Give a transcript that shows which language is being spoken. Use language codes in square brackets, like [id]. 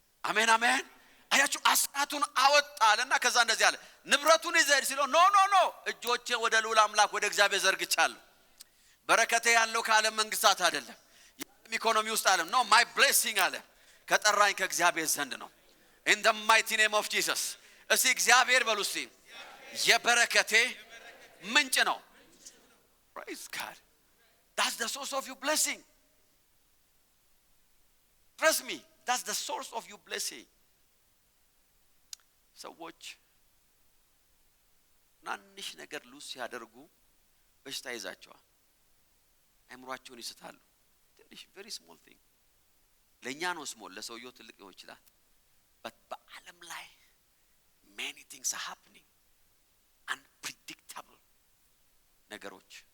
[am] አሜን አሜን። አያችሁ አስራቱን አወጣልና ከዛ እንደዚህ አለ ንብረቱን ይዘህ ሲለው ኖ እጆቼ ወደ ልዑል አምላክ ወደ እግዚአብሔር ዘርግቻለሁ። በረከቴ ያለው ከዓለም መንግስታት አይደለም ኢኮኖሚ ውስጥ አይደለም [en] no my blessing [am] አለ ከጠራኝ ከእግዚአብሔር ዘንድ ነው። [en] in the mighty name of Jesus. [am] እስቲ እግዚአብሔር በሉ እስቲ የበረከቴ ምንጭ ነው። [en] praise God. that's the source of your blessing. trust me that's the source of your blessing. [am] ሰዎች ናንሽ ነገር ሉስ ያደርጉ በሽታ ይዛቸዋል አእምሯቸውን ይስታሉ። ትንሽ [en] very small thing [am] ለኛ ነው small ለሰውየው ትልቅ ሊሆን ይችላል but በዓለም ላይ [en] many things are happening unpredictable [am] ነገሮች